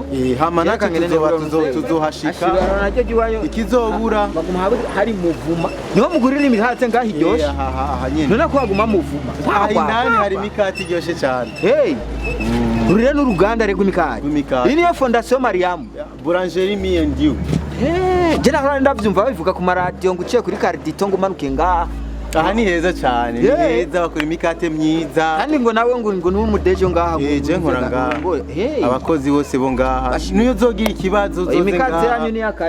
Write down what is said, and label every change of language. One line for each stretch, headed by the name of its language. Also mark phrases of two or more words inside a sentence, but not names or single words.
Rundi: hama nakangene tuzohashika ikizobura hari muvuma niho mugurira imihatse ngaho iryoshe none ko waguma muvuma indani hari imikati iryoshe cyane urire n'uruganda rego imikati iyi niyo fondation Mariam boulangerie me and you je nahora ndavyumva babivuga ku maradiyo ngo uciye kuri Cardito ngo umanuke ngaha aha ni heza cyane ni heza bakora imikate myiza kandi ngo nawe ngo n'umudejo ngaha je nkora ngaha abakozi bose bo ngaha niyo uzogira ikibazo uzoze ngaha imikate yanyu ni yakari